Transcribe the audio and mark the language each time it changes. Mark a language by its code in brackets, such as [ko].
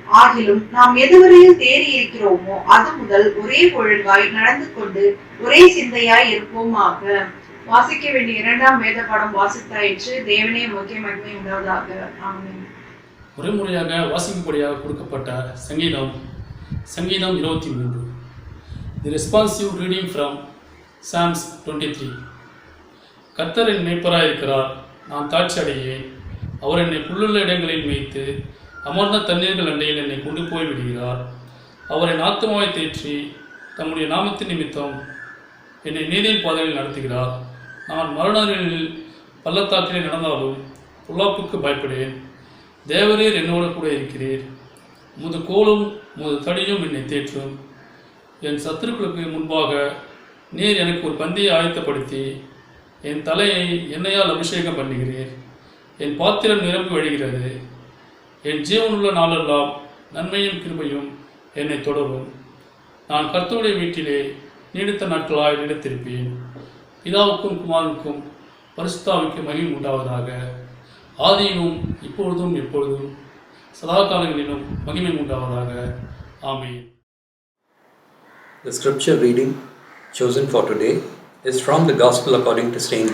[ta] ஆகிலும் நாம் எதுவரையில் தேறி இருக்கிறோமோ அது முதல் ஒரே ஒழுங்காய் நடந்து கொண்டு ஒரே சிந்தையாய் இருப்போமாக. வாசிக்க வேண்டிய 2ஆம் வேத பாடம் வாசித்தாயிற்று. தேவனே முக்கிய மகிமை உண்டாவதாக. ஆமென். முறைமுறையாக வாசிக்கும்படியாக கொடுக்கப்பட்ட சங்கீதம் 23. [en] The responsive reading from Psalms 23. [ta] கர்த்தர் என் மேய்ப்பராய் இருக்கிறார், நான் தாட்சி அடையேன். அவர் என்னை புல்லுள்ள இடங்களில் மேய்த்து அமர்ந்த தண்ணீர்கள் அண்டையில் என்னை கொண்டு போய் விடுகிறார். அவர் என் ஆத்துமாவை தேற்றி தம்முடைய நாமத்தின் நிமித்தம் என்னை நீதியின் பாதையில் நடத்துகிறார். நான் மரணங்களில் பள்ளத்தாக்கிலே நடந்தாலும் பொல்லாப்புக்கு பயப்படேன். தேவரீர் என்னோடு கூட இருக்கிறீர். உமது கோலும் உமது தடியும் என்னை தேற்றும். என் சத்துருக்களுக்கு முன்பாக நீர் எனக்கு ஒரு பந்தியை ஆயத்தப்படுத்தி என் தலையை எண்ணெயால் அபிஷேகம் பண்ணுகிறீர். என் பாத்திரம் நிரம்பி வழிகிறது. என் ஜீவனுள்ள நாளெல்லாம் நன்மையும் கிருபையும் என்னை தொடரும். நான் கர்த்தருடைய வீட்டிலே நீடித்த நாட்களாய் நிலைத்திருப்பேன். பிதாவுக்கும் குமாரனுக்கும் பரிசுத்தாவிக்கும் மகிமை உண்டாவதாக. ஆதியிலும் இப்பொழுதும் எப்பொழுதும் சதா காலங்களிலும் மகிமை உண்டாவதாக. ஆமென். [en] The scripture reading chosen for today is from the Gospel according to St.